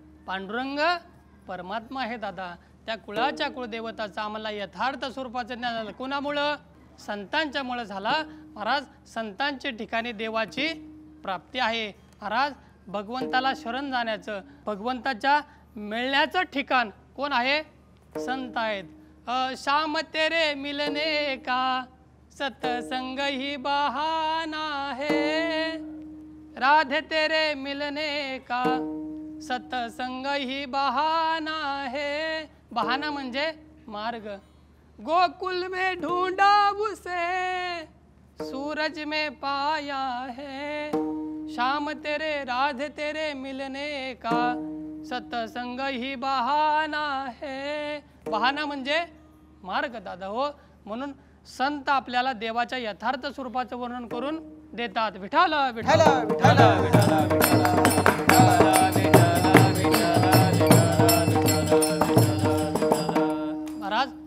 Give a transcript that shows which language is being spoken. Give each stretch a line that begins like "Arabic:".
Marathi: पांडुरंग परमात्मा आहे दादा। त्या कुळाच्या कुळदैवताचं आम्हाला यथार्थ स्वरूपाचं ज्ञान झालं कोणामुळं? संतांच्यामुळं झाला महाराज। संतांच्या ठिकाणी देवाची प्राप्ती आहे महाराज। भगवंताला शरण जाण्याचं, भगवंताच्या मिळण्याचं ठिकाण कोण आहे? संत आहेत।
Hindi: शाम तेरे मिलने का सत्संग ही बहाना है, राधे तेरे मिलने का सत्संग ही बहाना है।
Marathi: बहाना म्हणजे मार्ग।
Hindi: गोकुल में ढूंढा उसे सूरज में पाया है, शाम तेरे राधे तेरे मिलने का सत्संग ही बहाना है।
Marathi: बहाना म्हणजे मार्ग दादा हो। म्हणून संत आपल्याला देवाच्या यथार्थ स्वरूपाचं वर्णन करून देतात। विठ्ठल विठ्ठल विठ्ठल महाराज।